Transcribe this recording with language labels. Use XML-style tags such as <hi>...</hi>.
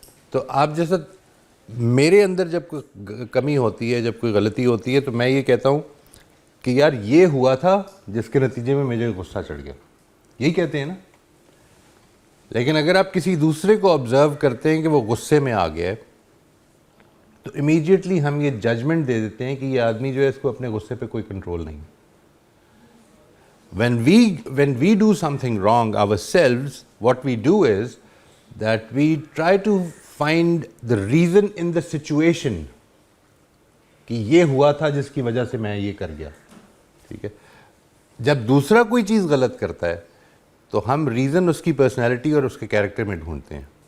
<ur>تو آپ جیسا میرے اندر جب کوئی کمی ہوتی ہے، جب کوئی غلطی ہوتی ہے، تو میں یہ کہتا ہوں کہ یار یہ ہوا تھا جس کے نتیجے میں مجھے غصہ چڑھ گیا، یہی کہتے ہیں نا. لیکن اگر آپ کسی دوسرے کو آبزرو کرتے ہیں کہ وہ غصے میں آ گیا ہے تو امیجیٹلی ہم یہ ججمنٹ دے دیتے ہیں کہ یہ آدمی جو ہے اس کو اپنے غصے پہ کوئی کنٹرول نہیں.</ur> <en>When we do something wrong ourselves, what we do is that we try to find the reason in the situation</en> <ur>کہ یہ ہوا تھا جس کی وجہ سے میں یہ کر گیا. ٹھیک ہے، جب دوسرا کوئی چیز غلط کرتا ہے تو ہم ریزن اس کی پرسنالٹی اور اس کے کیریکٹر میں ڈھونڈتے ہیں.</ur>